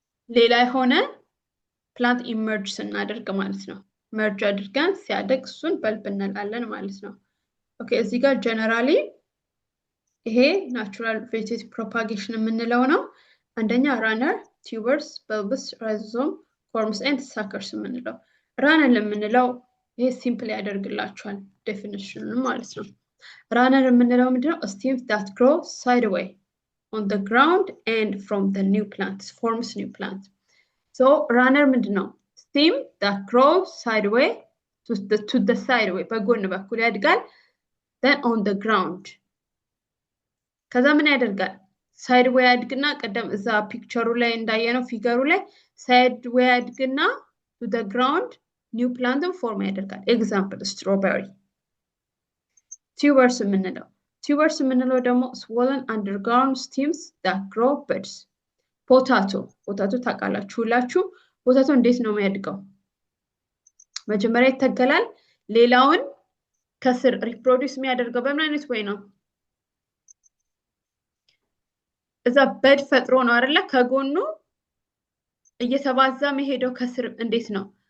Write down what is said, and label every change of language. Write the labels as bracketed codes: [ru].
[am] ሌላ የሆነ [en] plant emerge [am] ስናደርግ ማለት ነው merge አድርገን ሲያደግ እሱን bulb እንላለን ማለት ነው ኦኬ እዚህ ጋር ጀነራሊ ይሄ [en] natural vegetative propagation [am] የምንለው ነው አንደኛ [en] runner tubers bulbs rhizome corms and suckers [am] የምንለው runner የምንለው ይሄ ሲምፕል ያደርግላችኋል ዴፊኒሽኑን ማለት ነው Runner የምንለው ምንድነው? [en] Stems that grow sideways on the ground and from the new plants forms new plants. So runner [am] ምንድነው? [en] Stem that grows sideways to the sideway [am] በጎን በኩል ያድጋል [en] then on the ground [am] ከዛ ምን ያደርጋል? ሳይድዌይ ያድግና ቀደም እዛ ፒክቸሩ ላይ እንዳየነው ፊገሩ ላይ ሳይድዌይ ያድግና [en] to the ground new plant form [am] ያደርጋል። ኤግዛምፕል strawberry. [en] Tubers [am] የምንለው ደግሞ [en] swollen underground stems that grow buds. [am] potato ታውቃላችሁ ሁላችሁ። ፖታቶ እንዴት ነው የሚያድገው? መጀመሪያ ይተከላል። ሌላውን ከስር ሪፕሮዲዩስ የሚያደርገው በምን አይነት ወይ ነው? እዛ በድ ፈጥሮ ነው አይደለ? ከጎኑ እየተባዛ የሚሄደው ከስር እንዴት ነው?